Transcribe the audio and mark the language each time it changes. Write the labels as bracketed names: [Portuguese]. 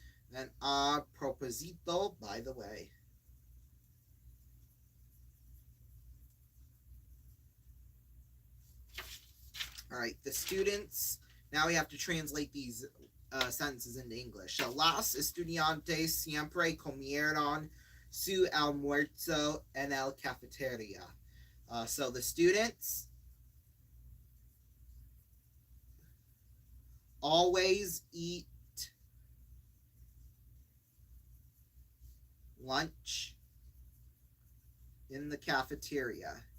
[English] Then [Spanish] a propósito, [English] by the way. All right, the students, now we have to translate these sentences into English. [Spanish] So, las estudiantes siempre comieron su almuerzo en el cafeteria. [English] So, the students always eat lunch in the cafeteria.